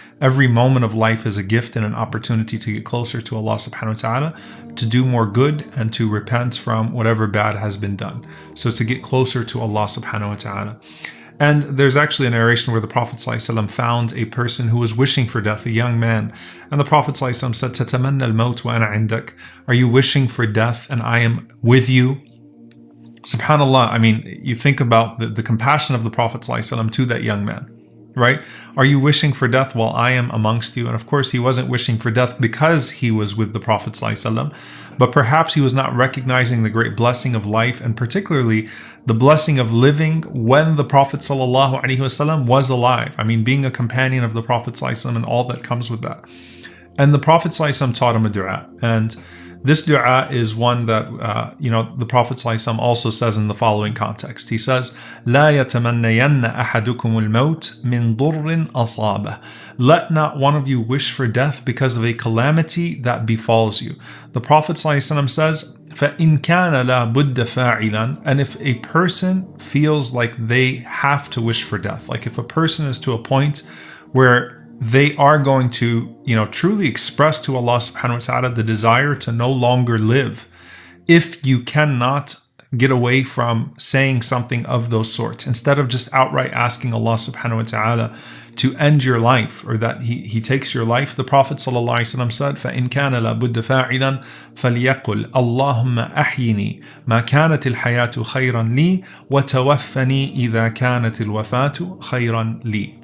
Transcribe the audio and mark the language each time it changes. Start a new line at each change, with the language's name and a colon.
English: Every moment of life is a gift and an opportunity to get closer to Allah subhanahu wa ta'ala, to do more good and to repent from whatever bad has been done. So to get closer to Allah subhanahu wa ta'ala. And there's actually a narration where the Prophet ﷺ found a person who was wishing for death, a young man. And the Prophet ﷺ said,
Arabic: تَتَمَنَّى الْمَوْتِ وَأَنَا عِنْدَكَ.
English: Are you wishing for death and I am with you? SubhanAllah, I mean, you think about the compassion of the Prophet ﷺ to that young man, right? Are you wishing for death while I am amongst you? And of course, he wasn't wishing for death because he was with the Prophet ﷺ, but perhaps he was not recognizing the great blessing of life, and particularly the blessing of living when the Prophet ﷺ was alive. I mean, being a companion of the Prophet ﷺ and all that comes with that. And the Prophet ﷺ taught him a dua. And this dua is one that, the Prophet ﷺ also says in the following context. He says,
Arabic: لا يتمنين أحدكم الموت من ضر أصابه.
English: Let not one of you wish for death because of a calamity that befalls you. The Prophet ﷺ says,
Arabic: فَإِنْ كَانَ لَا بُدَّ فَاعِلًا.
English: And if a person feels like they have to wish for death, like if a person is to a point where they are going to, truly express to Allah subhanahu wa ta'ala the desire to no longer live, if you cannot get away from saying something of those sorts, instead of just outright asking Allah subhanahu wa ta'ala to end your life, or that he takes your life, the Prophet sallallahu alaihi wasallam said,
Arabic: فَإِنْ كَانَ لَا بُدَّ فَاعِلًا فَلْيَقُلْ اللَّهُمَّ أَحْيِنِي مَا كَانَتِ الْحَيَاةُ خَيْرًا لِي
English: وَتَوَفَّنِي إِذَا كَانَتِ الْوَفَاةُ خَيْرًا لِي.